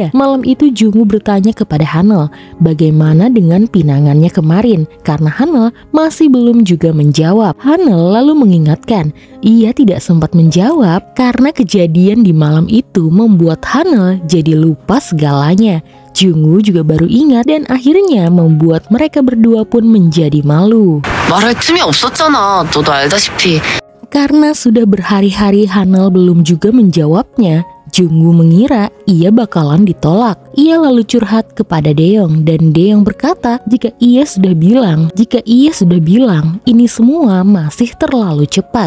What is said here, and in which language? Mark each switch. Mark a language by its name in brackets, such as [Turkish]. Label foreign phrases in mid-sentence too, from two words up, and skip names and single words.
[Indonesian] Malam itu Jungwoo bertanya kepada Hanel bagaimana dengan pinangannya kemarin, karena Hanel masih belum juga menjawab. Hanel lalu mengingatkan ia tidak sempat menjawab karena kejadian di malam itu membuat Hanel jadi lupa segalanya. Jungwoo juga baru ingat dan akhirnya membuat mereka berdua pun menjadi malu. [Korean] 말할 틈이 없었잖아. 너도 알다시피. [Indonesian] Karena sudah berhari-hari Hanel belum juga menjawabnya, Jungwoo mengira ia bakalan ditolak. Ia lalu curhat kepada Daeyeong dan Daeyeong berkata jika ia sudah bilang ini semua masih terlalu cepat.